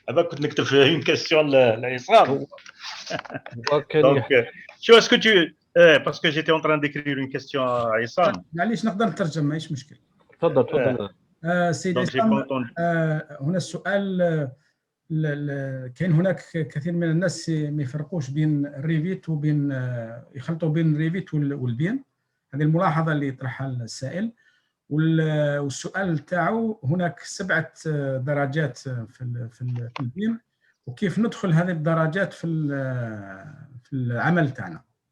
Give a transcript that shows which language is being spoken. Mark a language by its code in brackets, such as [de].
[ar] كنت نكتب [fr] une question [ar] لعصام. [fr] Donc, est-ce que tu parce que j'étais en train d'écrire une question à Issam. [ar] معليش نقدر نترجم ماهيش مشكل. تفضل. سيد عصام هنا السؤال كاين هناك كثير من الناس ما يفرقوش بين الريفيت وبين يخلطوا بين الريفيت والبيم. هذه الملاحظة اللي طرحها السائل. والسؤال تاعو هناك 7 درجات في البيم وكيف ندخل هذه الدرجات في العمل تاعنا.